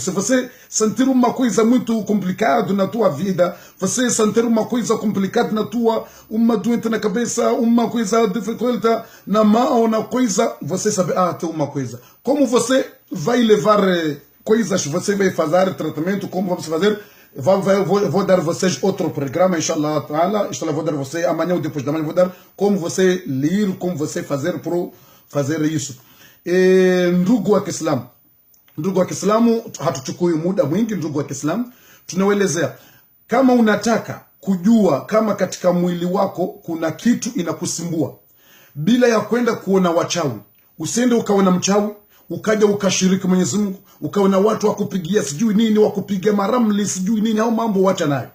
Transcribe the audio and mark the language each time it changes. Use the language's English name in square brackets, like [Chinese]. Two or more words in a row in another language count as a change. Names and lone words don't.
[Portuguese] Se você sentir uma coisa muito complicada na tua vida, você sentir uma coisa complicada na tua, uma doente na cabeça, uma coisa dificulte na mão, na coisa, você sabe, tem uma coisa. Como você vai levar coisas, você vai fazer tratamento, como vamos fazer? Vou dar vocês outro programa, [Arabic] إن شاء الله تعالى. [Portuguese] Inshallah, vou dar você amanhã ou depois da manhã, vou dar como você ler, como você fazer para fazer isso. [Swahili] Ndugu wa Kiislamu, hatuchukui muda mwingi. Ndugu wa Kiislamu, tunaelezea kama unataka kujua kama katika mwili wako kuna kitu inakusumbua, bila ya kwenda kuona wachawi. Usiende ukaona mchawi ukaja ukashiriki Mwenyezi Mungu, ukaona watu wakupigia sijui nini, wakupiga maramli sijui nini, au mambo wacha nayo.